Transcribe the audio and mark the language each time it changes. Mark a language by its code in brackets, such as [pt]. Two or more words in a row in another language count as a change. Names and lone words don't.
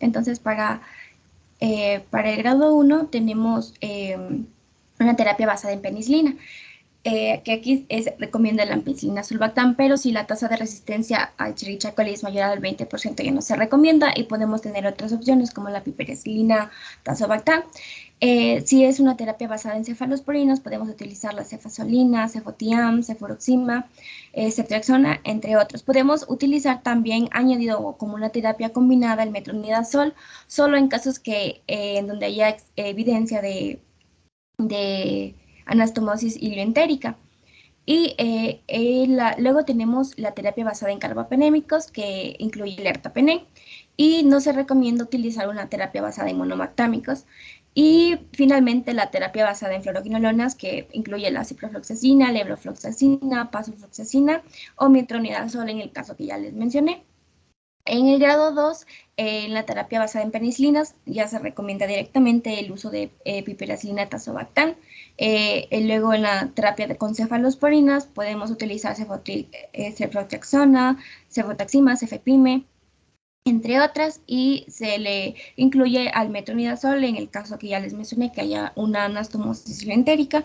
[es] Entonces para el grado 1 tenemos una terapia basada en penicilina, que aquí recomienda la ampicilina sulbactam, pero si la tasa de resistencia a Escherichia coli es mayor al 20% ya no se recomienda y podemos tener otras opciones como la piperacilina tazobactam. Si es una terapia basada en cefalosporinos, podemos utilizar la cefazolina, cefotiam, cefuroxima, ceftriaxona, entre otros. Podemos utilizar también añadido como una terapia combinada el metronidazol, solo en casos en donde haya evidencia de anastomosis ilioentérica. Y luego tenemos la terapia basada en carbapenémicos, que incluye el ertapenem, y no se recomienda utilizar una terapia basada en monomactámicos. Y finalmente la terapia basada en fluoroquinolonas, que incluye la ciprofloxacina, levrofloxacina, pasofloxacina o metronidazol en el caso que ya les mencioné. En el grado 2, en la terapia basada en penicilinas, ya se recomienda directamente el uso de piperacilina tazobactam. Luego en la terapia con cefalosporinas podemos utilizar ceftriaxona, cefotaxima, cefepime, entre otras, y se le incluye al metronidazol en el caso que ya les mencioné que haya una anastomosis ilioentérica.